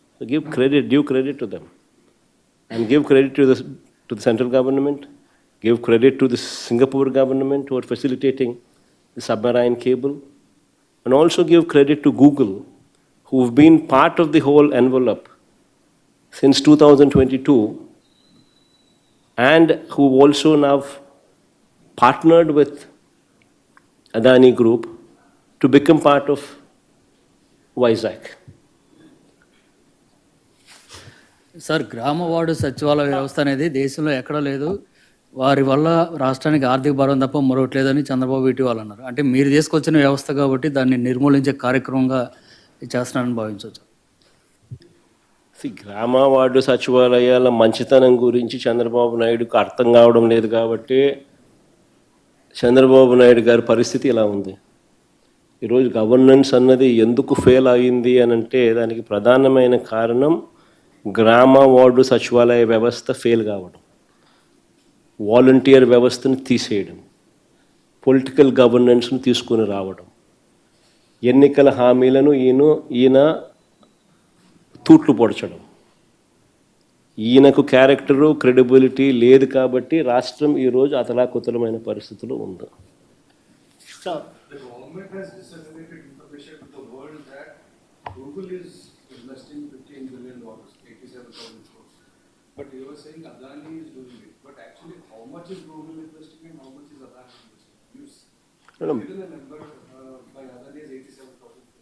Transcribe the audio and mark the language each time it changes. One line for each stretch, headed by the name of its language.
English: So give credit, due credit to them. And give credit to the central government, give credit to the Singapore government who are facilitating the submarine cable, and also give credit to Google, who've been part of the whole envelope since 2022, and who also now partnered with Adani Group to become part of Vizag.
Telugu: Sir, గ్రామ ward సచివాలయ వ్యవస్థ అనేది దేశంలో ఎక్కడా లేదు, వారి వల్ల రాష్ట్రానికి ఆర్థిక భారం తప్ప మరొకటి లేదని చంద్రబాబు ఇటీవల అన్నారు. అంటే మీరు తీసుకొచ్చిన వ్యవస్థ కాబట్టి దాన్ని నిర్మూలించే కార్యక్రమంగా చేస్తున్నానని భావించవచ్చు. గ్రామ వార్డు సచివాలయాల మంచితనం గురించి చంద్రబాబు నాయుడుకు అర్థం కావడం లేదు కాబట్టి చంద్రబాబు నాయుడు గారి పరిస్థితి ఇలా ఉంది. ఈరోజు గవర్నెన్స్ అన్నది ఎందుకు ఫెయిల్ అయింది అని అంటే దానికి ప్రధానమైన కారణం గ్రామ వార్డు సచివాలయ వ్యవస్థ ఫెయిల్ కావడం, వాలంటీర్ వ్యవస్థను తీసేయడం, పొలిటికల్ గవర్నెన్స్ను తీసుకొని రావడం, ఎన్నికల హామీలను ఈయన తూట్లు పొడచడం. ఈయనకు క్యారెక్టరు క్రెడిబిలిటీ లేదు కాబట్టి రాష్ట్రం ఈరోజు అతలాకుతలమైన పరిస్థితిలో ఉంది.
English: Sir, The government has disseminated information to the world that Google is investing $15 billion, 87,000 crores. But you were saying Adani is doing it. But actually, how much is Google investing and how much is Adani investing? You given a number by Adani is 87,000 crores.